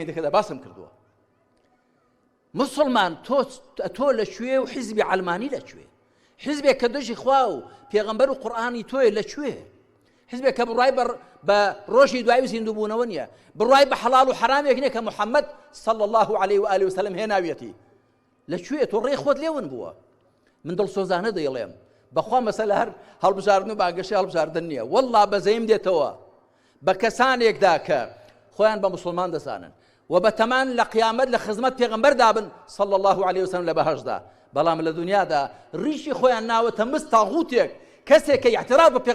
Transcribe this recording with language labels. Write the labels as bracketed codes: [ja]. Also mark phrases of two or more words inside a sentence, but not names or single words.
[ckb] دەکەدا باسم کردووە مسلمان تۆ لەکوێ و حیزبی عەلمانی لەکوێ حیزبێک کە دژی خوا و پێغەمبەر و قورئانی تۆیە لەکوێ حیزبێک کە بڕای بە ڕۆژی دوای زیندووبوونەوە نییە بڕای بە حەڵاڵ و حرامێک نییە کە محەممەد [ar] صلی الله عليه وآله وسلم [ckb] هێناویەتی لەکوێ تۆ ڕێی خۆت لێون بووە من دڵسۆزانە دەیڵێم بەخوا مەسەلە هەر هەڵبژاردن و باگەشی هەڵبژاردن نییە وەڵڵا بەزەیم دێتەوە بە کەسانێکدا کە خۆیان بە مسلمان دەزانن و بەتەمان لە قیامەت لە خزمەت پێغەمبەر دابن [ar] صلی الله عليه وسلم [ckb] لە بەهەشدا بەڵام لە دنیادا ڕیشی خۆیان ناوەتە مست تاغوتێک کەسێک کە اعتراف بە